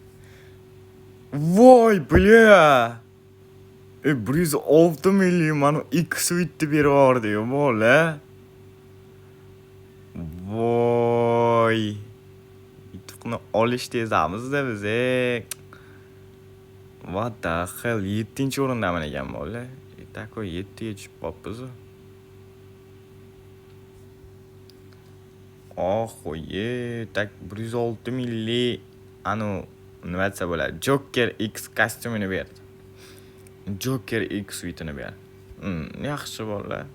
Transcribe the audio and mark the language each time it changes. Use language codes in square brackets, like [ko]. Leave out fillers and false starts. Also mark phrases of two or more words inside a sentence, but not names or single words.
[uz] Voy, bля! 106 million mana X bitni berib yubordi-yu, bo'ldi. Voy. Yutuqni olish tezamiz-da biz. [en] What the hell, [uz] 7-o'rindaman ekan bo'ldi. Takoy 7ga tushib qolibmiz. Oxoye, tak 106 million nima desa bo'ladi? Joker X kostyumini berdi. Joker X suitini berdi. Yaxshi bo'ldi.